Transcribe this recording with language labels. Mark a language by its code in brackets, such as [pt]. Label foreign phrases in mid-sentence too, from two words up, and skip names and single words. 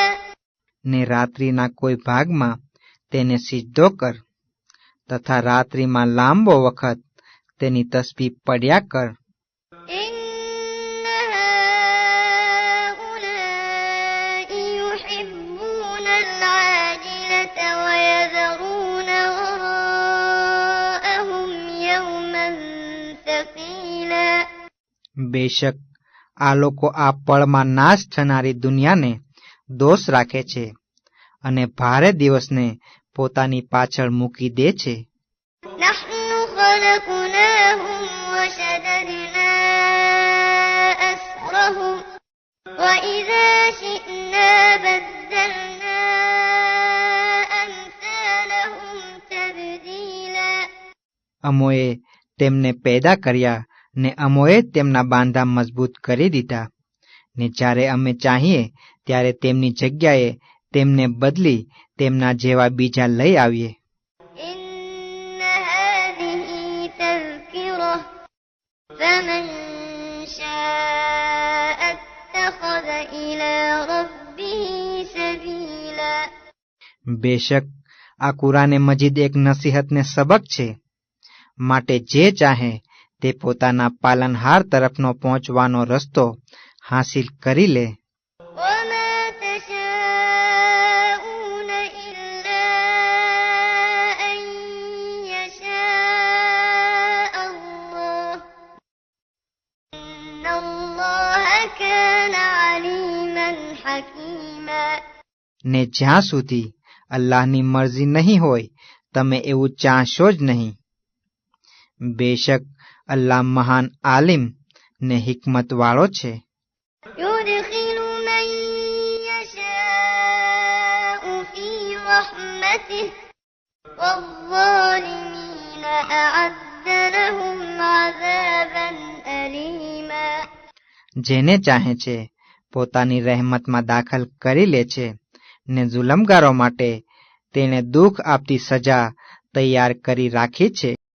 [gu] ને રાત્રિના કોઈ ભાગમાં તેને સિજદો કર તથા રાત્રિમાં લાંબો વખત તેની તસ્બીહ પડ્યા કર. [ar] إن هؤلاء يحبون العاجلة ويذرون وراءهم يوما ثقيلا [gu] બેશક આ લોકો આ પળમાં નાશ થનારી દુનિયાને દોષ રાખે છે અને ભારે દિવસને પોતાની પાછળ મૂકી દે છે. [ar] نحن خلقناهم وشددنا أسرهم وإذا شئنا بدلنا أمثالهم تبديلا [gu] અમોએ તેમને પેદા કર્યા ને અમોએ તેમના બાંધા મજબૂત કરી દીધા ને જ્યારે અમે ચાહીએ ત્યારે તેમની જગ્યાએ તેમને બદલી તેમના જેવા બીજા લઈ આવીએ. [ar] إن هذه تذكرة فمن شاء اتخذ إلى ربه سبيلا [gu] બેશક આ કુરાને મજીદ એક નસીહત ને સબક છે, માટે જે ચાહે તે પોતાના પાલનહાર તરફનો પહોંચવાનો રસ્તો હાંસિલ કરી લે. [ar] وما تشاءون إلا أن يشاء الله إن الله كان عليما حكيما [gu] ને જ્યાં સુધી અલ્લાહની મરજી નહીં હોય તમે એવું ચાહશો જ નહીં. બેશક અલ્લાહ મહાન આલિમ ને હિકમત વાળો છે. [ar] يدخل من يشاء في رحمته والظالمين أعد لهم عذابا أليما [gu] જેને ચાહે છે પોતાની રહેમતમાં દાખલ કરી લે છે ને જુલમગારો માટે તેણે દુઃખ આપતી સજા તૈયાર કરી રાખી છે.